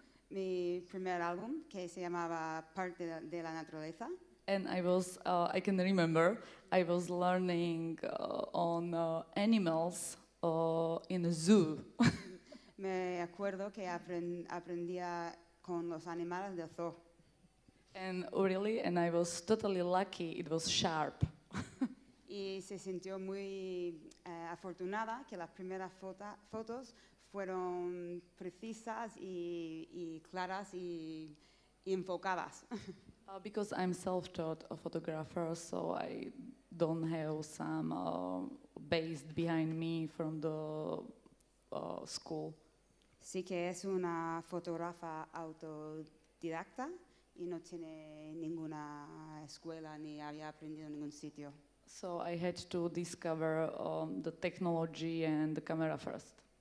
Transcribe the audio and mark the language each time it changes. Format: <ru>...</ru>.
<es>Mi primer álbum que se llamaba Parte de la Naturaleza.</es> <en>And I can remember, I was learning on animals in a zoo.</en> <es>Me acuerdo que aprendía con los animales del zoo.</es> <en>And I was totally lucky, it was sharp.</en> <es>Y se sintió muy afortunada que las primeras fotos fueron precisas y claras y enfocadas.</es> <en>Because I'm self-taught a photographer, so I don't have some base behind me from the school.</en> <es>Sí que es una fotógrafa autodidacta y no tiene ninguna escuela ni había aprendido en ningún sitio.</es> <en>So I had to discover the technology and the camera first.</en>